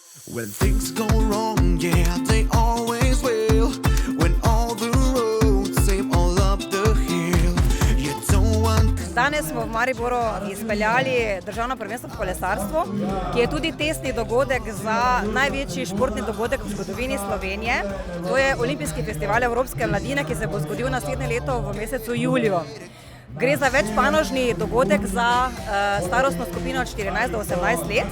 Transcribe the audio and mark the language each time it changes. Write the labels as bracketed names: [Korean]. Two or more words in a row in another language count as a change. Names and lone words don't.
[English] When things go wrong, yeah, they always will. When all the roads seem all up the hill, you don't want. [Slovenian] Danes smo v Mariboru izpeljali državno prvenstvo v kolesarstvu, ki je tudi testni dogodek za največji športni dogodek v zgodovini Slovenije. To je Olimpijski festival Evropske mladine, ki se bo zgodil naslednje leto v mesecu juliju. Gre za večpanožni dogodek za starostno skupino od 14 do 18 let.